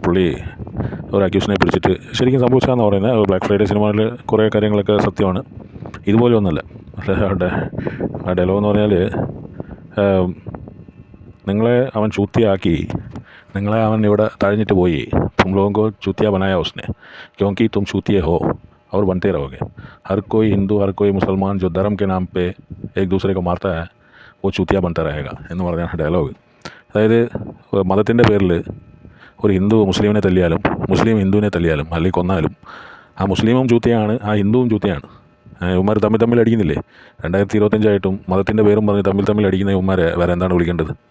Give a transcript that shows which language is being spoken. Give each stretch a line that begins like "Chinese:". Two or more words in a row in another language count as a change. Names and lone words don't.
Malayalam: പുള്ളി ഒരു അക്യൂഷനെ പിടിച്ചിട്ട് ശരിക്കും സംഭവിച്ചതെന്ന് പറയുന്നത് ബ്ലാക്ക് ഫ്രൈഡേ സിനിമയിൽ കുറേ കാര്യങ്ങളൊക്കെ സത്യമാണ്. ഇതുപോലെ ഒന്നുമല്ല. ആ ഡയലോഗ് എന്ന് പറഞ്ഞാൽ നിങ്ങളെ അവൻ ചൂത്തിയാക്കി, നിങ്ങളെ അവൻ ഇവിടെ തഴഞ്ഞിട്ട് പോയി.
Hindi: തും ലോഗോं को चूतिया बनाया उसने क्योंकि तुम चूतिए हो और बनते रहोगे. हर कोई हिंदू हर कोई मुसलमान जो धर्म के नाम पे एक दूसरे को मारता है वो चूतिया बनता रहेगा
Malayalam: എന്ന് പറഞ്ഞാണ് ഡയലോഗ്. അതായത് മതത്തിൻ്റെ പേരിൽ ഒരു ഹിന്ദു മുസ്ലിമിനെ തല്ലിയാലും മുസ്ലിം ഹിന്ദുവിനെ തല്ലിയാലും അല്ലെങ്കിൽ കൊന്നാലും ആ മുസ്ലിമും ചൂത്തിയാണ്, ആ ഹിന്ദുവും ചൂത്തിയാണ്. ഇവന്മാർ തമ്മിൽ അടിക്കുന്നില്ലേ? 2025 മതത്തിൻ്റെ പേരും പറഞ്ഞ് തമ്മിൽ അടിക്കുന്ന ഇവന്മാരെ വേറെ എന്താണ് വിളിക്കേണ്ടത്?